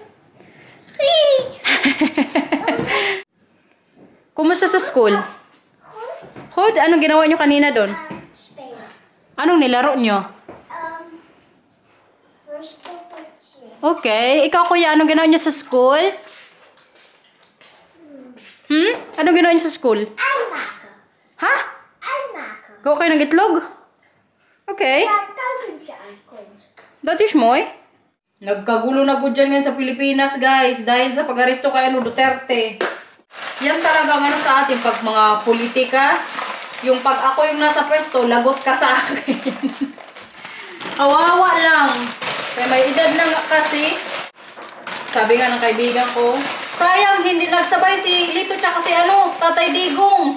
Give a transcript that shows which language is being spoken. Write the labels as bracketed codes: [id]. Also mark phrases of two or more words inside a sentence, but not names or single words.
[tl] Kumusta sa school? Hood, anong ginawa niyo kanina doon? [nl] Spelen. [tl] Anong nilaro niyo? [nl] Verstoppertje. [tl] Okay. Ikaw, kuya, anong ginawa niyo sa school? Anong ginawa niyo sa school? [nl] Ei maken. [tl] Ha? [nl] Ei maken. [tl] Gawa kayo ng itlog? Okay. [nl] Waar het kuikentje uitkomt. [en] That is mooi. [tl] Nagkagulo na good dyan sa Pilipinas, guys. Dahil sa pag-aresto kay Duterte. Yan talaga sa atin pag mga politika. Yung pag ako yung nasa pwesto, lagot ka sa akin. Kawawa lang. Kaya may edad na nga kasi. Sabi nga ng kaibigan ko, sayang hindi nagsabay si Lito tsaka si Tatay Digong.